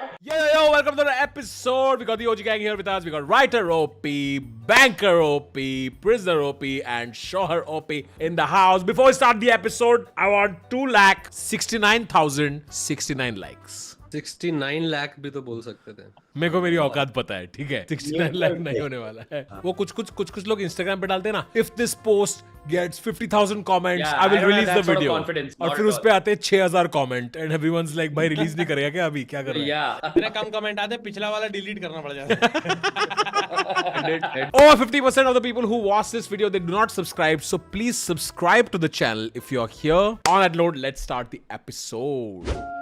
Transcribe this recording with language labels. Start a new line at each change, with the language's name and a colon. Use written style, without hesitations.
English: Yo, welcome to the episode. We got the OG gang here with us. We got writer OP, banker OP, prisoner OP, and Shohar OP in the house. Before we start the episode, I want 2,69,069 likes.
Hindi: 69 lakh भी तो बोल सकते थे. मेरे को मेरी औकात पता है, ठीक है. 69 लाख नहीं होने वाला है. वो कुछ लोग इंस्टाग्राम पे डालते हैं ना,
English: if this post gets 50,000 comments I will release the video,
Hindi: और फिर उस पे आते हैं 6,000 कमेंट
English: and everyone's like
Hindi: भाई रिलीज नहीं करेगा क्या, अभी क्या कर रहा है. इतने कम कमेंट आते हैं, पिछला वाला डिलीट करना पड़ जाता है.
English: Over 50% of the people who watch this video, they do not subscribe, so please subscribe to the channel if you're here. On that note, let's start the episode.